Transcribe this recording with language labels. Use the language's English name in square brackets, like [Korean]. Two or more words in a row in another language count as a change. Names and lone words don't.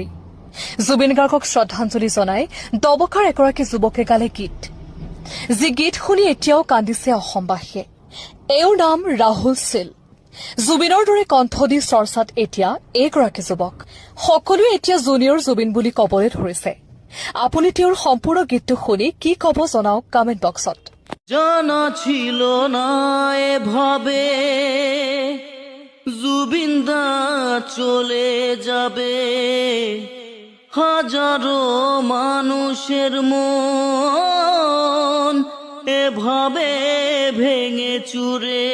[Assamese] জুবিন গাৰ্গক শ্ৰদ্ধাঞ্জলি জনাই দবকাৰ এগৰাকী যুৱকে গালে গীত, যি গীত শুনি এতিয়াও কান্দিছে অসমবাসীয়ে। এওঁৰ নাম ৰাহুল সিল। জুবিনৰ দৰে কণ্ঠ দি চৰ্চাত এতিয়া এইগৰাকী যুৱক। সকলোৱে এতিয়া জুনিয়ৰ জুবিন বুলি কবলৈ ধৰিছে। আপুনি তেওঁৰ সম্পূৰ্ণ গীতটো শুনি কি কব জনাওক কমেণ্ট বক্সত। [Bangla] জানা ছিল না এভাবে জুবিন দা চলে যাবে, হাজারো মানুষের মন এভাবে ভেঙে চুরে।